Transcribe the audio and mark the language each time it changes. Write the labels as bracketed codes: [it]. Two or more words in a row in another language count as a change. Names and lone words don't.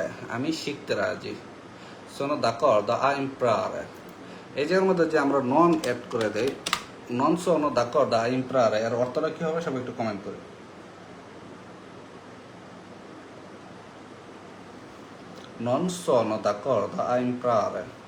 [bn] আমি শিখতে রাজি। [it] Sono d'accordo a imparare. [bn] এই যে এর মধ্যে যে আমরা নন অ্যাড করে দেই, নন [it] sono d'accordo a imparare [bn] এর অর্থটা কি হবে সবাই একটু কমেন্ট করে। [it] Non sono d'accordo a imparare.